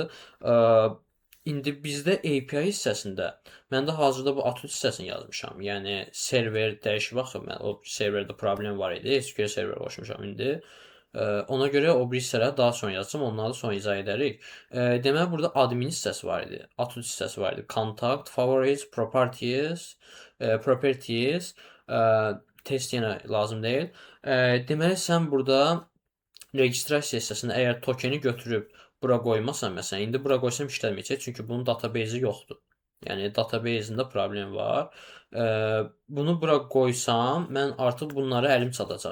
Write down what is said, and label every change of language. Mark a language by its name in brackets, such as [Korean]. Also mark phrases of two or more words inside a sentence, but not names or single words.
[Azerbaijani] İndi bizdə API hissəsində mən də hazırda bu Atod hissəsini yazmışam. Yəni server dəyişib baxın, mən o serverdə problem var idi. SQL server qoşmuşam indi. Ona görə o bir hissələri daha sonra yazacağam. Onları sonra izah edərik. Deməli burada admin hissəsi var idi. Atod hissəsi var idi. [English] Contact, favorites, properties, [Azerbaijani] test yenə lazım deyil. Deməli sən burada registrasiya hissəsində əgər tokeni götürüb bura qoymasan, məsələn, indi bura qoysam işləməyəcək, çünki bunun database-i yoxdur. Yəni database-ində problem var. Bunu bura qoysam, mən artıq bunları əlim çatacaq.